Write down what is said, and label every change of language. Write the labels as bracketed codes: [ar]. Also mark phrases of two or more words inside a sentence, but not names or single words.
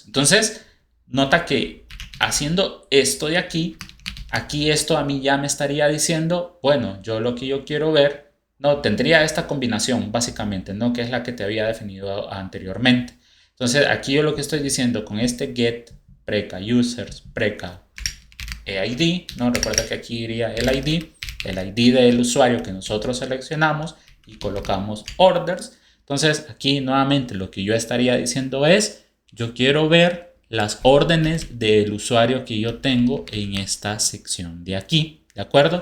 [es] Entonces, nota que haciendo esto de aquí esto a mí ya me estaría diciendo, bueno, yo lo que yo quiero ver, no, tendría esta combinación básicamente, ¿no?, que es la que te había definido anteriormente. Entonces, aquí yo lo que estoy diciendo con este get preca users preca ID, ¿no? Recuerda que aquí iría el ID del usuario que nosotros seleccionamos y colocamos orders. Entonces, aquí nuevamente lo que yo estaría diciendo es, yo quiero ver las órdenes del usuario que yo tengo en esta sección de aquí, ¿de acuerdo?